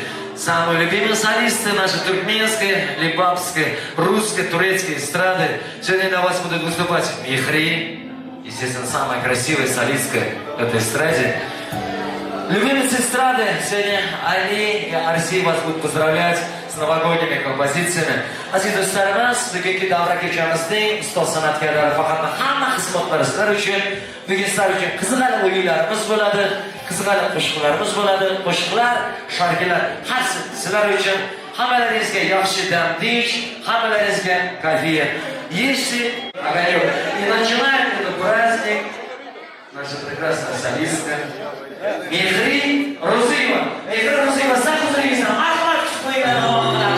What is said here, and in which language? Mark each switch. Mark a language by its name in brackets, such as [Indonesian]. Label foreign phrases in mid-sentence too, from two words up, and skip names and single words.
[Russian] Самые любимые солисты нашей туркменской, либабской, русской, турецкой эстрады. Сегодня для вас будут выступать Мехри, естественно, самая красивая солистка в этой эстраде. Любимицы эстрады сегодня Али и Арси вас будут поздравлять с новогодними композициями. [Uzbek] Aziz do'stlarimiz, bugungi davra kechamizding ustoz san'atkorlari faqat hamma xizmatlari sizlar uchun, bugun sizlar uchun qiziqarli o'yinlarimiz bo'ladi, qiziqarli qo'shiqlarimiz bo'ladi, qo'shiqlar, sharklar, hammasi sizlar uchun. Hammalaringizga yaxshi damdish, hammalaringizga kayfiyat. [Russian] Если огонек и начинает этот праздник наша прекрасная солистка Мехри Рузиева. Мехри Рузиева, сам Рузиева, Ахмад Кушпайна.